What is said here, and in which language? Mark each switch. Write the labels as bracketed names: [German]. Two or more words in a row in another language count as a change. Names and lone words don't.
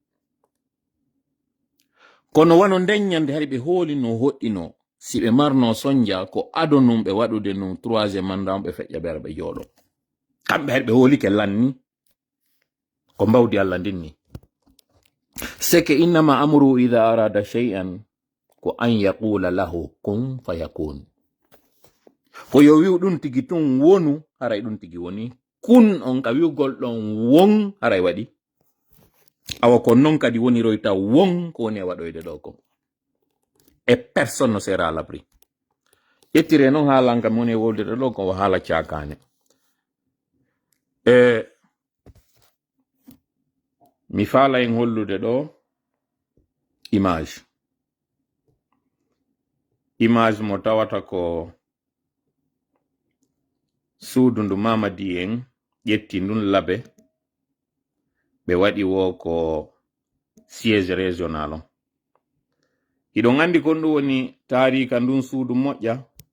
[Fula] kono wano nden ñande hari ɓe hooli no hoɗɗino si ɓe marno sonja ko adonum ɓe waɗude num 3e mandat ɓe feƴƴa ɓe ara ɓe jooɗo kamɓe hari ɓe hoolike lanni ko mbawdi Allah ndinni seke [Arabic] إنما أمره إذا أراد شيئا [Fula] ko [Arabic] أن يقول له كن فيكون [Fula] ko yo wiw ɗum tigi tun wonu haray ɗum tigi woni kun on ka wiwgol ɗon won haray waɗi awa ko non kadi woni royta won ko woni e waɗoyde ɗo ko e [French] personne ne sera à l'abri [Fula] ƴettire noon haalan kam woni e woldede ɗo ko haala cakane mi faala en hollude ɗo image mo tawata ko suudu ndu Mamadi en ƴetti ndun labe ɓe waɗi wo ko [French] siège régional [Fula] on iɗon andi kon ɗum woni tarika ndun suudu moƴƴa